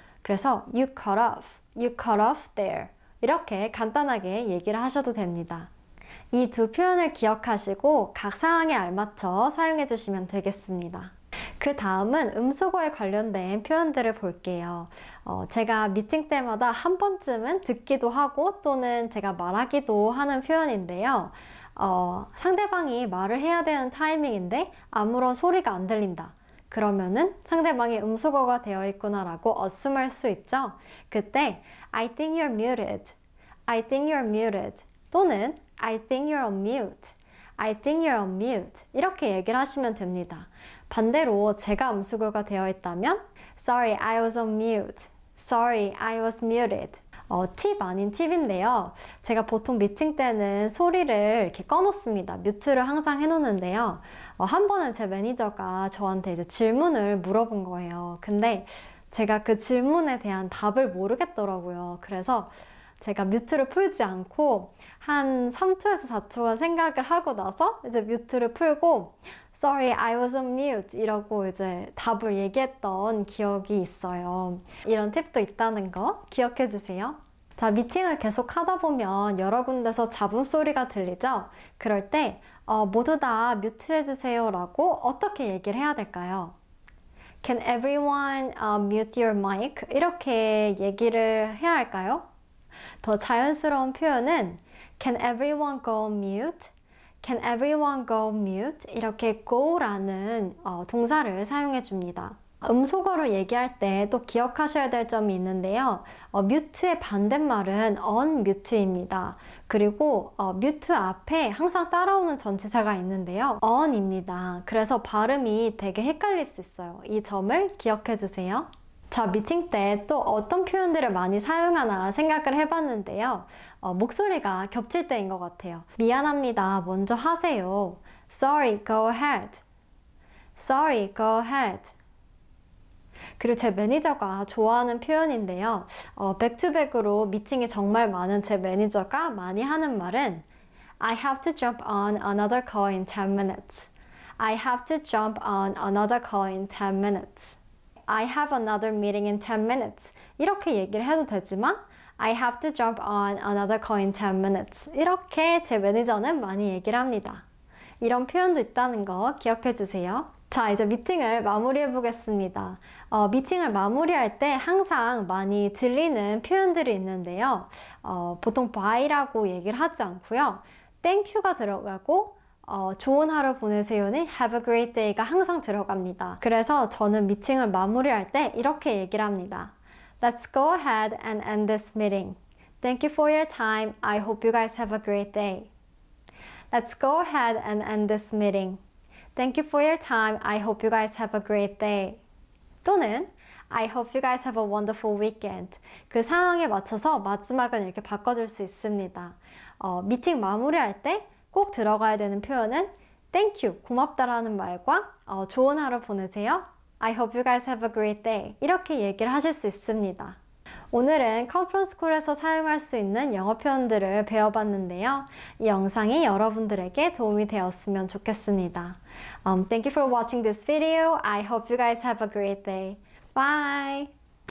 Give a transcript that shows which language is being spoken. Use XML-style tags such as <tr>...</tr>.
<ko>그래서</ko> <en>you cut off, you cut off there</en> <ko>이렇게 간단하게 얘기를 하셔도 됩니다. 이 두 표현을 기억하시고 각 상황에 알맞춰 사용해 주시면 되겠습니다. 그 다음은 음소거에 관련된 표현들을 볼게요. 제가 미팅 때마다 한 번쯤은 듣기도 하고 또는 제가 말하기도 하는 표현인데요. 상대방이 말을 해야 되는 타이밍인데 아무런 소리가 안 들린다. 그러면은 상대방이 음소거가 되어 있구나 라고 assume할 수 있죠.</ko> <en>그때 I think you're muted, I think you're muted 또는 I think you're on mute, I think you're on mute</en> <ko>이렇게 얘기를 하시면 됩니다. 반대로 제가 음소거가 되어 있다면</ko> <en>Sorry, I was on mute, Sorry, I was muted</en> <ko>팁 아닌 팁인데요. 제가 보통 미팅 때는 소리를 이렇게 꺼놓습니다. 뮤트를 항상 해놓는데요. 한 번은 제 매니저가 저한테 이제 질문을 물어본 거예요. 근데 제가 그 질문에 대한 답을 모르겠더라고요. 그래서 제가 뮤트를 풀지 않고 한 3초에서 4초간 생각을 하고 나서 이제 뮤트를 풀고</ko> <en>Sorry, I was on mute</en> <ko>이러고 이제 답을 얘기했던 기억이 있어요. 이런 팁도 있다는 거 기억해 주세요. 자, 미팅을 계속 하다 보면 여러 군데서 잡음 소리가 들리죠? 그럴 때 모두 다 뮤트해 주세요 라고 어떻게 얘기를 해야 될까요?</ko> <en>Can everyone mute your mic?</en> <ko>이렇게 얘기를 해야 할까요? 더 자연스러운 표현은</ko> <en>Can everyone go mute? Can everyone go mute?</en> <ko>이렇게 go라는 동사를 사용해 줍니다. 음소거를 얘기할 때 또 기억하셔야 될 점이 있는데요. mute의 반대말은 unmute입니다. 그리고 mute 앞에 항상 따라오는 전치사가 있는데요. on입니다. 그래서 발음이 되게 헷갈릴 수 있어요. 이 점을 기억해 주세요. 자, 미팅 때 또 어떤 표현들을 많이 사용하나 생각을 해봤는데요. 목소리가 겹칠 때인 것 같아요. 미안합니다. 먼저 하세요.</ko> <en>Sorry, go ahead. Sorry, go ahead.</en> <ko>그리고 제 매니저가 좋아하는 표현인데요. 백투백으로 미팅이 정말 많은 제 매니저가 많이 하는 말은</ko> <en>I have to jump on another call in 10 minutes. I have to jump on another call in 10 minutes. I have another meeting in 10 minutes.</en> <ko>이렇게 얘기를 해도 되지만</ko> <en>I have to jump on another call in 10 minutes.</en> <ko>이렇게 제 매니저는 많이 얘기를 합니다. 이런 표현도 있다는 거 기억해 주세요. 자, 이제 미팅을 마무리해 보겠습니다. 미팅을 마무리할 때 항상 많이 들리는 표현들이 있는데요. 보통 by라고 얘기를 하지 않고요. thank you가 들어가고 좋은 하루 보내세요는</ko> <en>have a great day</en> <ko>가 항상 들어갑니다. 그래서 저는 미팅을 마무리할 때 이렇게 얘기를 합니다.</ko> <en>Let's go ahead and end this meeting. Thank you for your time. I hope you guys have a great day. Let's go ahead and end this meeting. Thank you for your time. I hope you guys have a great day. 또는 I hope you guys have a wonderful weekend.</en> <ko>그 상황에 맞춰서 마지막은 이렇게 바꿔줄 수 있습니다. 미팅 마무리할 때 꼭 들어가야 되는 표현은 Thank you, 고맙다라는 말과 좋은 하루 보내세요.</ko> <en>I hope you guys have a great day.</en> <ko>이렇게 얘기를 하실 수 있습니다. 오늘은 컨퍼런스 콜에서 사용할 수 있는 영어 표현들을 배워봤는데요. 이 영상이 여러분들에게 도움이 되었으면 좋겠습니다.</ko> <en>Thank you for watching this video. I hope you guys have a great day. Bye!</en>